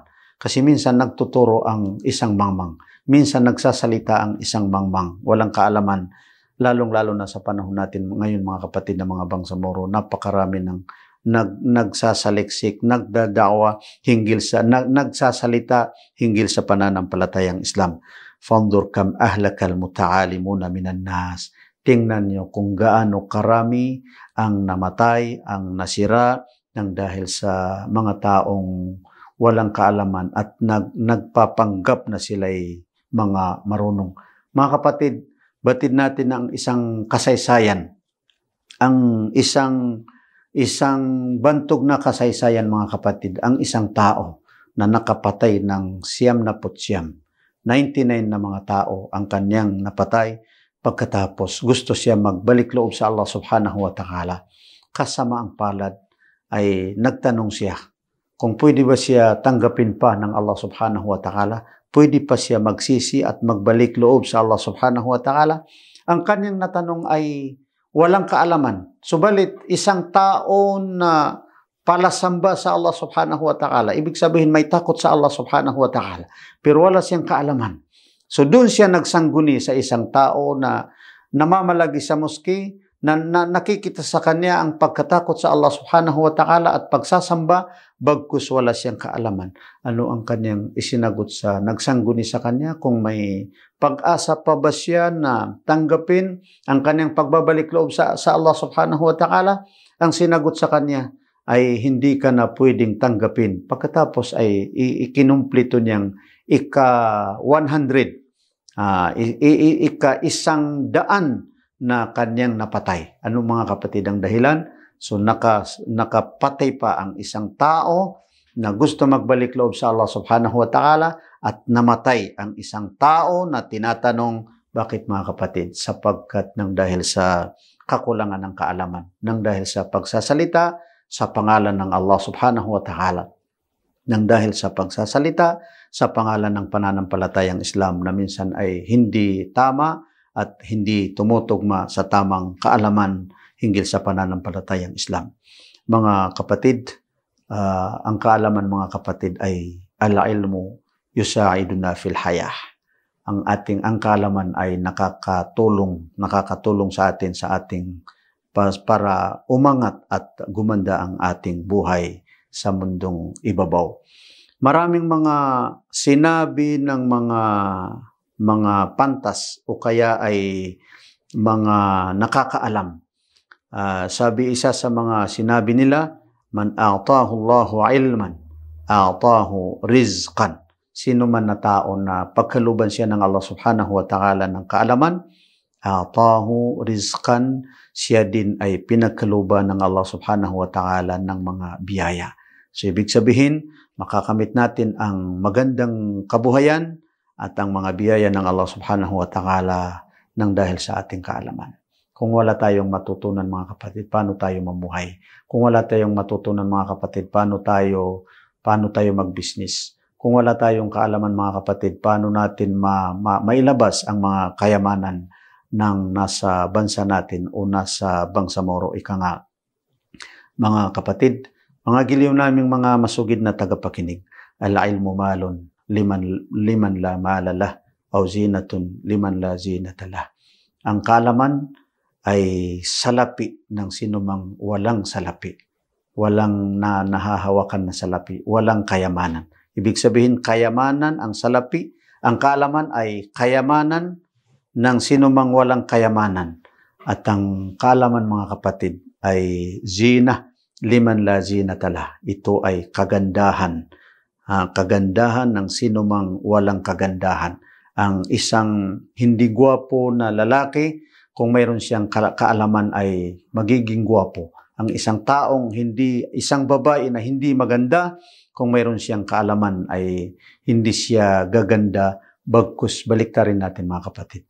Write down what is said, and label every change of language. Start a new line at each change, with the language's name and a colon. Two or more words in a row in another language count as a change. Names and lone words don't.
Filipino: Kasi minsan nagtuturo ang isang mangmang, minsan nagsasalita ang isang mangmang, walang kaalaman, lalong-lalo na sa panahon natin ngayon mga kapatid na mga bangsamoro, napakarami ng nagsasaliksik, nagdadawa hinggil sa, nagsasalita hinggil sa pananampalatayang Islam.
Arabic: فانظر كم أهلك المتعالمون من الناس.
Filipino: Tingnan nyo kung gaano karami ang namatay, ang nasira ng dahil sa mga taong walang kaalaman at nagpapanggap na sila'y mga marunong. Mga kapatid, batid natin ang isang kasaysayan, ang isang bantog na kasaysayan mga kapatid, ang isang tao na nakapatay ng 99 na mga tao ang kanyang napatay. Pagkatapos, gusto siya magbalik loob sa
Arabic: الله سبحانه وتعالى.
Filipino: Kasama ang palad ay nagtanong siya kung pwede ba siya tanggapin pa ng
Arabic: الله سبحانه وتعالى,
Filipino: pwede pa siya magsisi at magbalik loob sa
Arabic: الله سبحانه وتعالى.
Filipino: Ang kanyang natanong ay walang kaalaman. Subalit, isang tao na palasamba sa
Arabic: الله سبحانه وتعالى,
Filipino: ibig sabihin may takot sa
Arabic: الله سبحانه وتعالى,
Filipino: pero wala siyang kaalaman. So doon siya nagsangguni sa isang tao na namamalagi sa moski, na nakikita sa kanya ang pagkatakot sa
Arabic: الله سبحانه وتعالى
Filipino: at pagsasamba, bagkus wala siyang kaalaman. Ano ang kanyang isinagot sa nagsangguni sa kanya? Kung may pag-asa pa ba siya na tanggapin ang kanyang pagbabalik loob sa
Arabic: الله سبحانه وتعالى?
Filipino: Ang sinagot sa kanya ay hindi ka na pwedeng tanggapin. Pagkatapos ay ikinumplito niyang ika-100, ika-100 na kanyang napatay. Ano mga kapatid ang dahilan? So nakapatay pa ang isang tao na gusto magbalik loob sa
Arabic: الله سبحانه وتعالى
Filipino: at namatay ang isang tao na tinatanong, bakit mga kapatid? Sapagkat nang dahil sa kakulangan ng kaalaman, nang dahil sa pagsasalita sa pangalan ng
Arabic: الله سبحانه وتعالى,
Filipino: nang dahil sa pagsasalita sa pangalan ng pananampalatayang Islam na minsan ay hindi tama at hindi tumutugma sa tamang kaalaman hinggil sa pananampalatayang Islam. Mga kapatid, ang kaalaman mga kapatid ay
Arabic: العلم يساعدنا في الحياة.
Filipino: Ang kaalaman ay nakakatulong sa atin para umangat at gumanda ang ating buhay sa mundong ibabaw. Maraming mga sinabi ng mga pantas o kaya ay mga nakakaalam Sabi isa sa mga sinabi nila,
Arabic: من أعطاه الله علما أعطاه رزقا.
Filipino: Sino man na tao na pagkaluban siya ng
Arabic: الله سبحانه وتعالى
Filipino: ng kaalaman,
Arabic: أعطاه رزقا,
Filipino: siya din ay pinagkaluban ng
Arabic: الله سبحانه وتعالى
Filipino: ng mga biyaya. So ibig sabihin, makakamit natin ang magandang kabuhayan at ang mga biyaya ng
Arabic: الله سبحانه وتعالى
Filipino: ng dahil sa ating kaalaman. Kung wala tayong matutunan mga kapatid, paano tayo mamuhay? Kung wala tayong matutunan mga kapatid, paano tayo mag-business? Kung wala tayong kaalaman mga kapatid, paano natin mailabas ang mga kayamanan ng nasa bansa natin o nasa Bangsamoro? Ika nga, mga kapatid, mga giliw naming mga masugid na tagapakinig,
Arabic: العلم مال لمن لا مال له أو زينة لمن لا زينة له.
Filipino: Ang kaalaman ay salapi ng sinumang walang salapi, walang nahahawakan na salapi, walang kayamanan. Ibig sabihin, kayamanan ang salapi, ang kaalaman ay kayamanan ng sinumang walang kayamanan. At ang kaalaman mga kapatid ay
Arabic: زينة لمن لا زينة له.
Filipino: Ito ay kagandahan. Kagandahan ng sinumang walang kagandahan. Ang isang hindi gwapo na lalaki, kung mayroon siyang kaalaman ay magiging gwapo. Ang isang isang babae na hindi maganda, kung mayroon siyang kaalaman ay hindi siya gaganda, bagkus baliktarin natin mga kapatid.